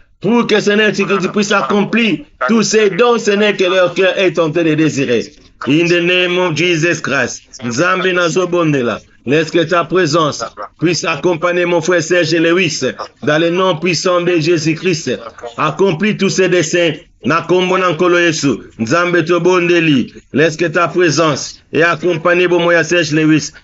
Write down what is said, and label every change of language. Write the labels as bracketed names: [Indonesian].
[French] Pour que, Seigneur, tu puisses accomplir tous ces dons, Seigneur, que leur cœur est tenté de désirer. [English] In the name of Jesus Christ. [Lingala] Nzambe nazobondela. [French] Laisse que ta présence puisse accompagner mon frère Serge Lewis dans le nom puissant de Jésus-Christ. Accomplis tous ces desseins. [Lingala] Nakombo nankolo Yesu. Nzambe tobondeli. [French] Laisse que ta présence et accompagner Bomoya Serge Lewis.